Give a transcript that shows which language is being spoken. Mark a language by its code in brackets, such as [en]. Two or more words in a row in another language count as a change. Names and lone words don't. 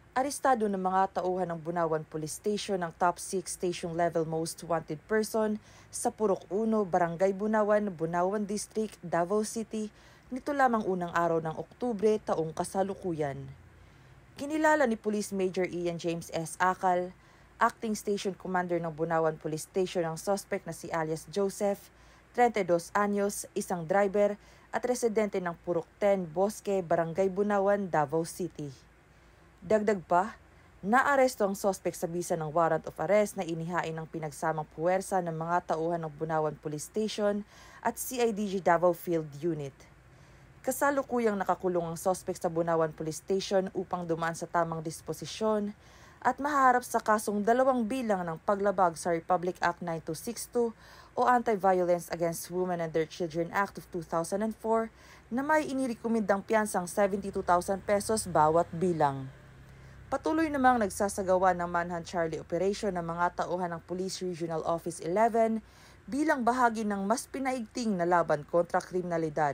[tl] Arestado ng mga tauhan ng Bunawan Police Station ang [en] top 6 station level most wanted person [tl] sa Purok 1, Barangay Bunawan, Bunawan District, Davao City, nito lamang unang araw ng Oktubre taong kasalukuyan. Kinilala ni Police Major Ian James S. Akal, Acting Station Commander ng Bunawan Police Station ang suspect na si alias Joseph, 32 anyos, isang driver at residente ng Purok 10, Bosque, Barangay Bunawan, Davao City. Dagdag pa, naaresto ang suspect sa bisa ng [en] warrant of arrest [tl] na inihain ng pinagsamang puwersa ng mga tauhan ng Bunawan Police Station at CIDG Davao Field Unit. Kasalukuyang nakakulong ang suspect sa Bunawan Police Station upang dumaan sa tamang disposisyon at maharap sa kasong 2 bilang ng paglabag sa Republic Act 9262 o Anti-Violence Against Women and Their Children Act of 2004 na may inirekomendang piyansang 72,000 pesos bawat bilang. Patuloy namang nagsasagawa ng Manhunt Charlie Operation ng mga tauhan ng Police Regional Office 11 bilang bahagi ng mas pinaigting na laban kontra kriminalidad.